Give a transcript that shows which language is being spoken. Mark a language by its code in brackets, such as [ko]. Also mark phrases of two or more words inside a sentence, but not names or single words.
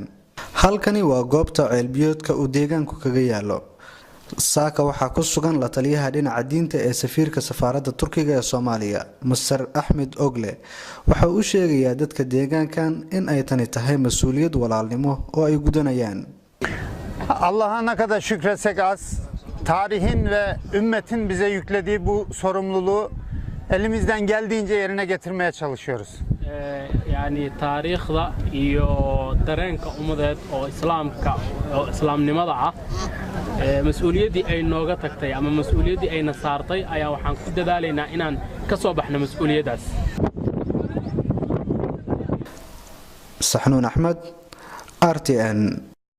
[so] halkani waa goobta ceel biyoodka uu deegaanku kaga yaalo. saaka waxaa ku sugan la taliyaha dhinaca diinta ee safiirka safaaradda Turkiga ee Soomaaliya Mr. Ahmed Ogle. waxa uu sheegayaa dadka deegaankan in ay tani tahay mas'uuliyad walaalnimo oo ay gudanayaan. [tr] Allah'a ne kadar şükretsek az, tarihin ve ümmetin bize yüklediği bu sorumluluğu elimizden geldiğince yerine getirmeye çalışıyoruz. [so] yani taariikhda iyo dareenka ummadeed oo islaamnimada ah mas'uuliyadii ay nooga tagtay ama mas'uuliyadii ayna saartay ayaa waxaan ku dadaalaynaa inaan ka soo baxno mas'uuliyadaas. Saxnuun Axmed, RTN.